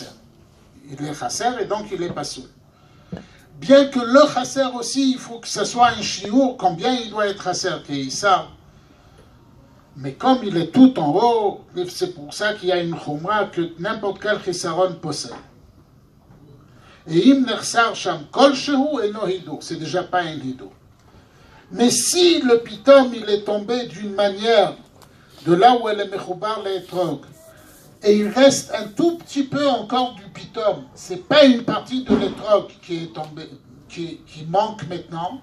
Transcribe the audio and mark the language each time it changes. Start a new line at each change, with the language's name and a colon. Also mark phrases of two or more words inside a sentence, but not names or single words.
French: Il est chasser et donc il est pasoul. Bien que le chasser aussi, il faut que ce soit un chiour, combien il doit être chasser, Keïssa. Mais comme il est tout en haut, c'est pour ça qu'il y a une chumra que n'importe quel chisaron possède.
Hebrew: Et אם נחסר שם כל שהוא אינו הידור,
French: c'est déjà pas un hidur. Mais si le pitom il est tombé d'une manière de là où elle est mechoubar l'étrog, et il reste un tout petit peu encore du pitom, c'est pas une partie de l'étrog qui est tombée, qui manque maintenant.